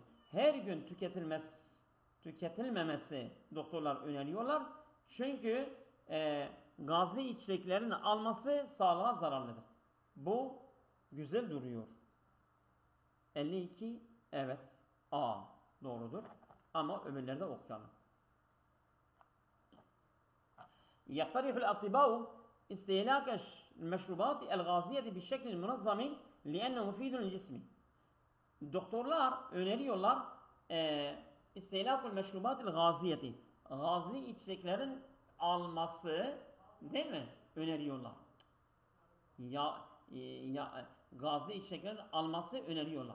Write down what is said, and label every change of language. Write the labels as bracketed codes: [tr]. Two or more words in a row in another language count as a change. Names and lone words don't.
[tr] Her gün tüketilmemesi doktorlar öneriyorlar. Çünkü gazlı içeceklerin alması sağlığa zararlıdır. Bu güzel duruyor. 52 evet. A doğrudur. Ama öbürlerde okuyalım. [ar] يقترح الأطباء استهلاك المشروبات الغازية بشكل منظم لأنه مفيد للجسم. [tr] Doktorlar öneriyorlar [ar] استهلاك المشروبات الغازية. [tr] Gazlı içeceklerin alması değil mi? Öneriyorlar. Gazlı içeceklerin alması öneriyorlar.